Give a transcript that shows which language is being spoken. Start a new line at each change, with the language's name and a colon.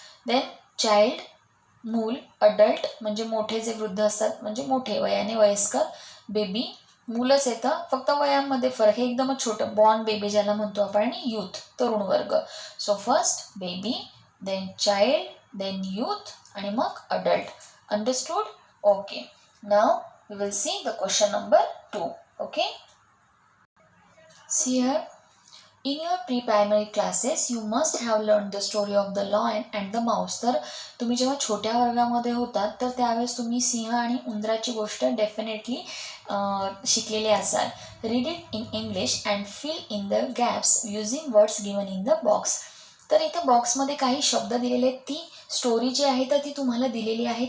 Marathi: Then child, मूल. Adult म्हणजे मोठे जे वृद्ध असतात, म्हणजे मोठे वयाने वयस्कर. बेबी, मूलच येतं, फक्त वयामध्ये फरक, हे एकदमच छोटं, बॉर्न बेबी ज्याला म्हणतो आपण. आणि यूथ, तरुण वर्ग. So first baby, then child, then youth, आणि मग adult.
English: Understood? Okay. Now we will see the question number 2. ओके. See here. In your pre-primary classes, you must have learned the story of the lion and the mouse.
Marathi: तर तुम्ही जेव्हा छोट्या वर्गामध्ये होतात तर त्यावेळेस तुम्ही सिंह आणि उंदराची गोष्ट डेफिनेटली शिकलेली असाल.
English: Read it in English and fill in the gaps using words given in the box.
Marathi: तर इथे बॉक्समध्ये काही शब्द दिलेले आहेत. ती स्टोरी जी आहे तर ती तुम्हाला दिलेली आहे.